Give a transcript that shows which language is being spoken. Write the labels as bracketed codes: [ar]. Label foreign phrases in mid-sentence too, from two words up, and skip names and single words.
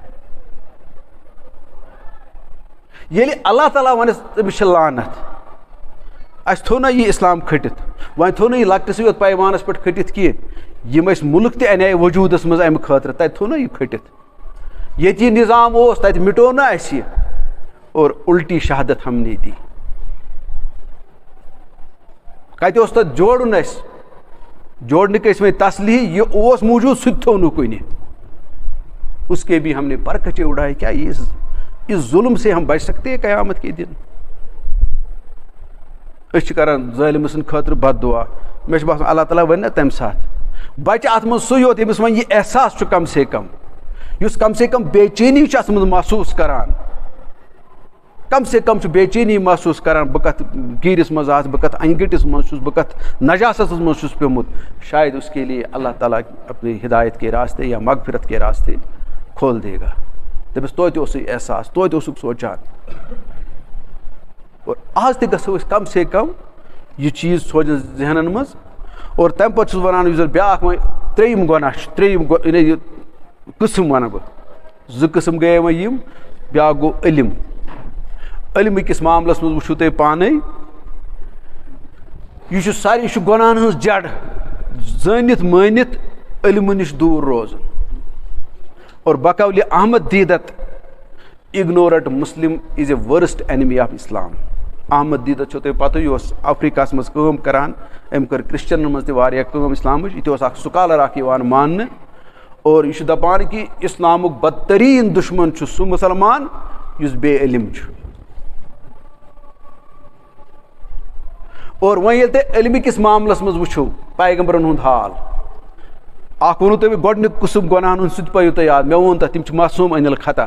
[ks] ییٚلہِ اللہ تعالیٰ وَنٮ۪س تٔمِس چھِ لعنت, اَسہِ تھوٚو نہ یہِ اِسلام کھٔٹِتھ, وۄنۍ تھوٚو نہٕ یہِ لۄکٹِسٕے یوت پیمانَس پٮ۪ٹھ کھٔٹِتھ کینٛہہ, یِم أسۍ مُلک تہِ اَنے وجوٗدَس منٛز اَمہِ خٲطرٕ, تَتہِ تھوٚو نہ یہِ کھٔٹِتھ. ییٚتہِ یہِ نِظام اوس تَتہِ مِٹو نہ اَسہِ یہِ [ur] اور اُلٹی شہادت ہم نے دی. [ks] کَتہِ اوس تَتھ جوڑُن اَسہِ, جوڑنٕکۍ ٲسۍ وۄنۍ تسلیح, یہِ اوس موٗجوٗد سُہ تہِ تھوٚو نہٕ کُنہِ. [ur] اس کے بھی ہم نے پر کھچے اڑائے, کیا اس ظلم سے ہم بچ سکتے ہیں قیامت کے دن؟ [ks] أسۍ چھِ کران ظٲلِم سٕنٛدِ خٲطرٕ بد دعا. مےٚ چھُ باسان اللہ تعالیٰ وَنہِ نا تَمہِ ساتہٕ بَچہِ اَتھ منٛز سُے یوت ییٚمِس وۄنۍ یہِ احساس چھُ [ur] کم سے کم [ks] بے چینی چھُ اَتھ منٛز محسوٗس کران, [ur] کم سے کم [ks] چھُ بے چینی محسوٗس کران, بہٕ کَتھ گیٖرِس منٛز آسہٕ, بہٕ کَتھ انہِ گٔٹِس منٛز چھُس, بہٕ کَتھ نجاستَس منٛز چھُس پیوٚمُت. [ur] شاید اس کے لیے اللہ تعالیٰ اپنی ہدایت کے راستے یا مغفرت کے راستے کھول دے گا. [ks] دَپٮ۪س توتہِ اوسُے احساس, توتہِ اوسُکھ سونٛچان. اور آز تہِ گژھو أسۍ [ur] کم سے کم [ks] یہِ چیٖز سوزن ذہنن منٛز. اور تَمہِ پَتہٕ چھُس وَنان یُس زَن بیٛاکھ وۄنۍ ترٛیٚیِم گۄناہ چھُ, ترٛیٚیِم یعنی یہِ قٕسٕم وَنہٕ بہٕ, زٕ قٕسٕم گٔیے وۄنۍ یِم. بیٛاکھ گوٚو علم. علمہٕ کِس معاملَس منٛز وٕچھِو تُہۍ پانَے, یہِ چھُ سارے, یہِ چھُ گۄناہن ہٕنٛز جڑ. زٲنِتھ مٲنِتھ علمہٕ نِش دوٗر روزُن. اور بقولِ احمد دیٖدت [en] ignorant Muslim is a worst enemy of Islam. [ks] احمد دیٖدت چھو تۄہہِ پتہٕ, یہِ اوس افریٖقاہس منٛز کٲم کران, أمۍ کٔر کرسچنن منٛز تہِ واریاہ کٲم اسلامٕچ. یہِ تہِ اوس اکھ سکالر اکھ یِوان ماننہٕ. اور یہِ چھُ دپان کہِ اسلامُک بدتریٖن دُشمن چھُ سُہ مُسلمان یُس بے علم چھُ. اور وۄنۍ ییٚلہِ تُہۍ علمہٕ کِس معاملس منٛز وٕچھو پیغمبرن ہُنٛد حال, اکھ ووٚنوٕ تۄہہِ مےٚ گۄڈٕنیُک قٕسٕم گۄناہن ہُنٛد سُہ تہِ پٲیِو تۄہہِ یاد, مےٚ ووٚن تتھ تِم چھِ معصوٗم انِل خطا.